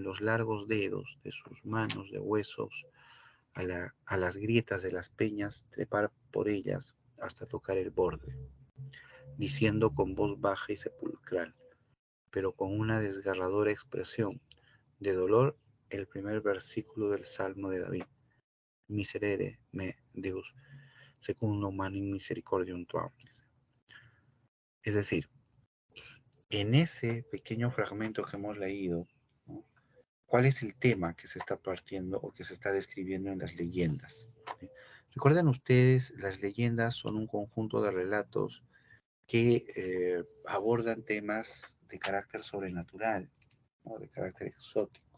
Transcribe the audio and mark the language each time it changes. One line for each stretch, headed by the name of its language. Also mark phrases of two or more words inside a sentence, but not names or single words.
Spanish: los largos dedos de sus manos de huesos a las grietas de las peñas, trepar por ellas hasta tocar el borde, diciendo con voz baja y sepulcral, pero con una desgarradora expresión de dolor, el primer versículo del Salmo de David:
Latin: Miserere me Deus, secundum manim misericordium tuam.
Spanish: Es decir, en ese pequeño fragmento que hemos leído, ¿no?, ¿cuál es el tema que se está partiendo o que se está describiendo en las leyendas? ¿Sí? Recuerden ustedes, las leyendas son un conjunto de relatos que abordan temas de carácter sobrenatural, ¿no?, de carácter exótico.